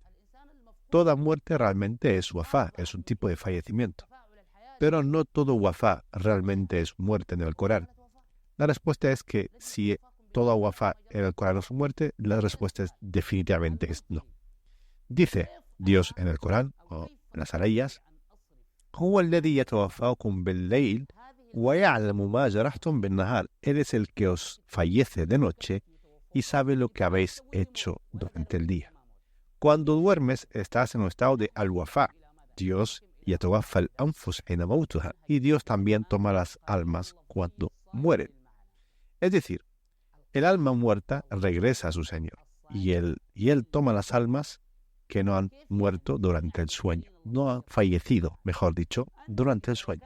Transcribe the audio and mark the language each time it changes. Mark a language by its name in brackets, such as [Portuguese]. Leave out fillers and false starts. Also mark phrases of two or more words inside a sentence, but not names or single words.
[Spanish] Toda muerte realmente es wafá, es un tipo de fallecimiento. Pero no todo wafá realmente es muerte en el Corán. La respuesta es que si toda wafá en el Corán es muerte, la respuesta es definitivamente es no. Dice Dios en el Corán, o en las aleyas, [Arabic] هو الذي يتوفاكم بالليل ويعلم ما جرحتم بالنهار. [Spanish] Él es el que os fallece de noche y sabe lo que habéis hecho durante el día. Cuando duermes estás en un estado de al-wafá. Dios [Arabic] يتوفى الأنفس حين موتها, [Spanish] y Dios también toma las almas cuando mueren. Es decir, el alma muerta regresa a su Señor y él toma las almas que no han muerto durante el sueño, no han fallecido, mejor dicho, durante el sueño.